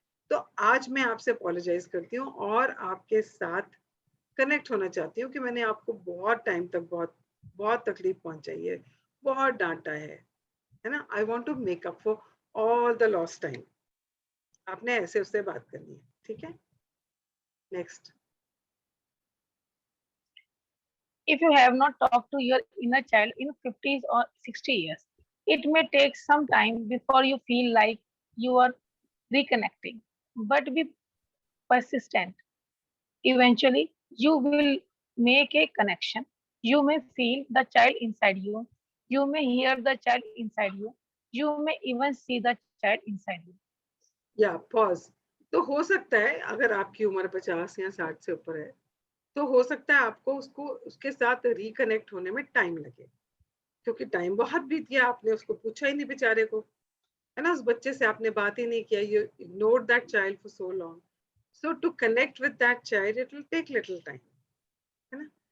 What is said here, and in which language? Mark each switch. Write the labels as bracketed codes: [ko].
[hi] तो आज मैं आपसे अपोलोजाइज करती हूँ और आपके साथ कनेक्ट होना चाहती हूँ कि मैंने आपको बहुत टाइम तक बहुत बहुत तकलीफ पहुंचाई है, बहुत डांटा है ना. [en] I want to make up for all the lost time. [hi] आपने ऐसे उससे बात करनी है, ठीक है. [en] Next. If you have not talked to your inner child in 50s or 60 years, it may take some time before you feel like you are reconnecting. But be persistent. Eventually, you will make a connection. You may feel the child inside you. You may hear the child inside you. You may even see the child inside you. या pause. [hi] तो हो सकता है अगर आपकी उम्र 50 या 60 से ऊपर है, तो हो सकता है आपको उसको उसके साथ रिकनेक्ट होने में टाइम लगे, क्योंकि टाइम बहुत बीत गया, आपने उसको पूछा ही नहीं बेचारे को, है ना, उस बच्चे से आपने बात ही नहीं किया, [en] you ignored that child for so long, so to connect with that child it will take little time, [hi] है ना।